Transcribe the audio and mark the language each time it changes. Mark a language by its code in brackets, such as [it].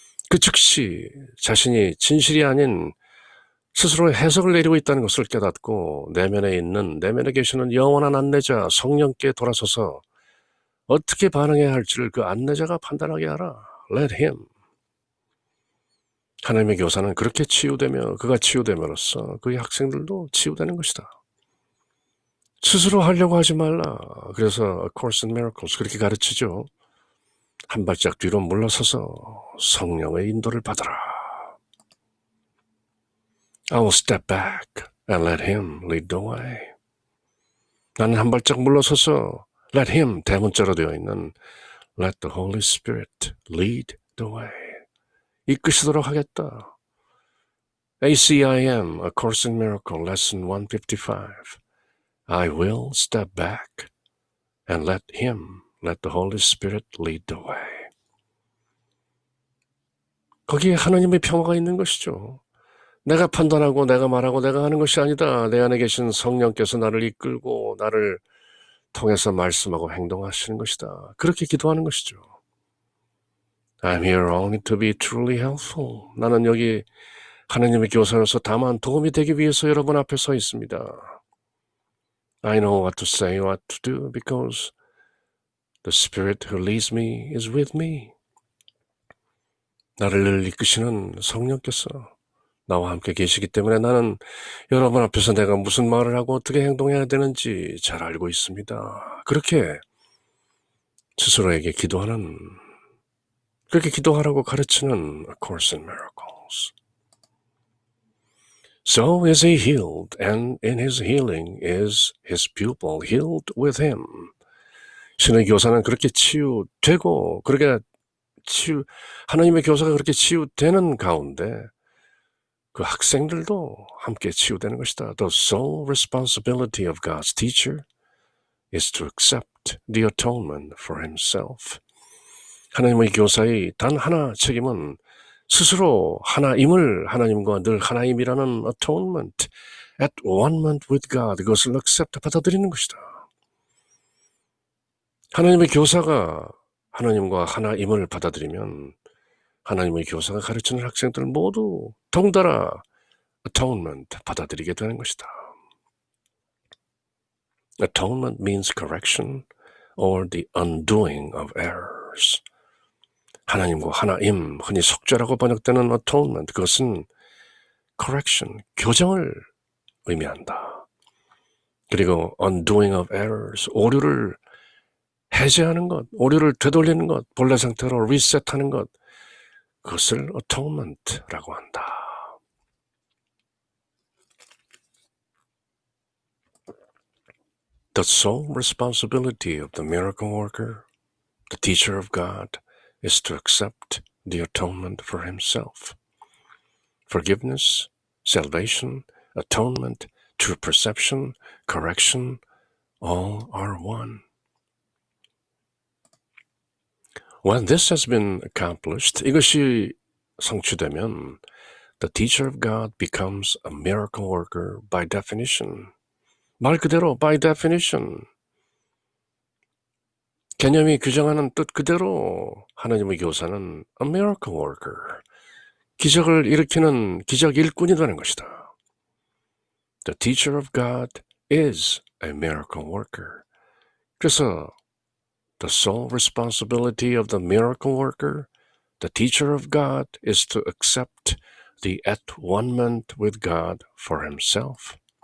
[ko] 그 즉시 자신이 진실이 아닌 스스로의 해석을 내리고 있다는 것을 깨닫고 내면에 계시는 영원한 안내자 성령께 돌아서서 어떻게 반응해야 할지를 그 안내자가 판단하게 하라. [en] Let him. [ko] 하나님의 교사는 그렇게 치유되며 그가 치유됨으로써 그의 학생들도 치유되는 것이다. 스스로 하려고 하지 말라. 그래서 A Course in Miracles 그렇게 가르치죠. 한 발짝 뒤로 물러서서 성령의 인도를 받아라. [en] I will step back and let him lead the way. [ko] 나는 한 발짝 물러서서 [en] let him, [ko] 대문자로 되어 있는 [en] let the Holy Spirit lead the way. [ko] 이끄시도록 하겠다. ACIM, A Course in Miracles, Lesson 155. [en] I will step back and let him, let the Holy Spirit lead the way. [ko] 거기에 하나님의 평화가 있는 것이죠. 내가 판단하고 내가 말하고 내가 하는 것이 아니다. 내 안에 계신 성령께서 나를 이끌고 나를 통해서 말씀하고 행동하시는 것이다. 그렇게 기도하는 것이죠. [en] I'm here only to be truly helpful. [ko] 나는 여기 하나님의 교사로서 다만 도움이 되기 위해서 여러분 앞에 서 있습니다. [en] I know what to say, what to do, because the Spirit who leads me is with me. [ko] 나를 늘 이끄시는 성령께서 나와 함께 계시기 때문에 나는 여러분 앞에서 내가 무슨 말을 하고 어떻게 행동해야 되는지 잘 알고 있습니다. 그렇게 스스로에게 기도하는, 그렇게 기도하라고 가르치는 A Course in Miracles. [en] So is he healed, and in his healing is his pupil healed with him. [ko] 신의 교사는 그렇게 치유되고, 하나님의 교사가 그렇게 치유되는 가운데 그 학생들도 함께 치유되는 것이다. [en] The sole responsibility of God's teacher is to accept the atonement for himself. [ko] 하나님의 교사의 단 하나 책임은 스스로 하나임을, 하나님과 늘 하나임이라는 atonement, [en] at one-ment with God, [ko] 그것을 accept, 받아들이는 것이다. 하나님의 교사가 하나님과 하나임을 받아들이면 하나님의 교사가 가르치는 학생들 모두 덩달아 atonement 받아들이게 되는 것이다. [en] Atonement means correction or the undoing of errors. [ko] 하나님과 하나임, 흔히 속죄라고 번역되는 atonement, 그것은 correction, 교정을 의미한다. 그리고 [en] undoing of errors, [ko] 오류를 해제하는 것, 오류를 되돌리는 것, 본래 상태로 리셋하는 것, 그것을 atonement라고 한다. [en] The sole responsibility of the miracle worker, the teacher of God, is to accept the atonement for himself. Forgiveness, salvation, atonement, true perception, correction, all are one. When this has been accomplished, [ko] 이것이 성취되면 [en] the teacher of God becomes a miracle worker by definition. [ko] 말 그대로 [en] by definition. [ko] 개념이 규정하는 뜻 그대로 하나님의 교사는 [en] a miracle worker. [ko] 기적을 일으키는 기적 일꾼이 되는 것이다. [en] The teacher of God is a miracle worker. 그래서 the sole responsibility of the miracle worker, the teacher of God, is to accept the at-one-ment with God for himself.